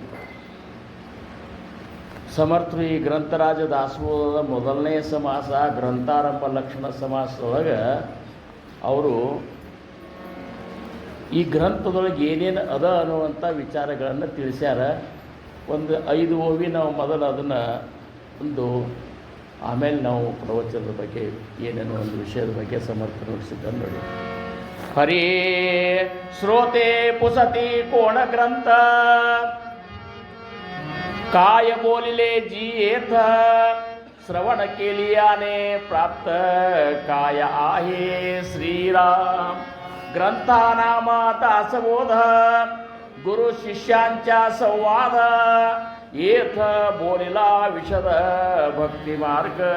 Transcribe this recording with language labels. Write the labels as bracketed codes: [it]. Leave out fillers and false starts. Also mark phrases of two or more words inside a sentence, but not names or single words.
[kn] ಸಮರ್ಥರು ಈ ಗ್ರಂಥರಾಜ ದಾಸಬೋಧದ ಮೊದಲನೇ ಸಮಾಸ ಗ್ರಂಥಾರಂಭ ಲಕ್ಷಣ ಸಮಾಸದೊಳಗೆ ಅವರು ಈ ಗ್ರಂಥದೊಳಗೆ ಏನೇನು ಅದ ಅನ್ನುವಂಥ ವಿಚಾರಗಳನ್ನು ತಿಳಿಸ್ಯಾರ. ಒಂದು 5 ಓವಿ ನಾವು ಮೊದಲು ಅದನ್ನು ಒಂದು ಆಮೇಲೆ ನಾವು ಪ್ರವಚನದ ಬಗ್ಗೆ ಏನೇನೋ ಒಂದು ವಿಷಯದ ಬಗ್ಗೆ ಸಮರ್ಥ ನುಡಿಸಿದ್ದನ್ನು ನೋಡಿ. [mr] हरे श्रोते पुसती कोण ग्रंथ काय बोलिले जी येथ श्रवण केलियाने प्राप्त काय आहे श्रीराम ग्रंथानामा दासबोध गुरु शिष्यांच्या संवाद येथ बोलिला विशद भक्ती मार्ग